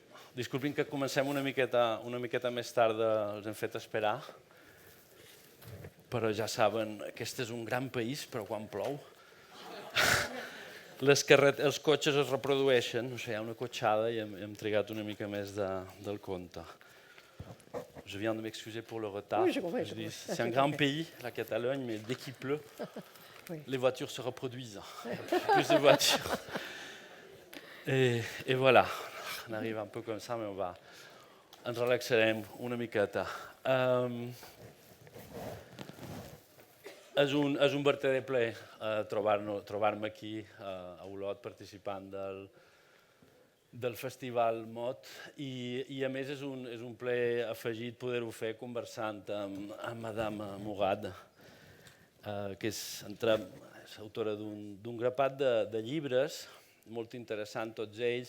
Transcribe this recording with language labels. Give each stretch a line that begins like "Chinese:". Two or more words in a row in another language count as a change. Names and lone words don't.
Catalan: Disculpin que comencem una miqueta més tard, els hem fet esperar, però ja saben, aquest és un gran país, però quan plou els cotxes es reprodueixen, no sé, hi ha una cotxada i hem trigat una mica més del compte.
French: Je viens de m'excuser pour le retard. C'est un grand pays, la Catalogne, mais dès qu'il pleut, les voitures se reproduisent. Plus de voitures. Et voilà, on arrive un peu comme ça, mais
Catalan: ens relaxarem una miqueta. És un verdader plaer trobar-me aquí a Olot participant del Festival Mot i a més és un plaer afegit poder-ho fer conversant amb Madame Mourad, que és autora d'un grapat de llibres molt interessants tots ells.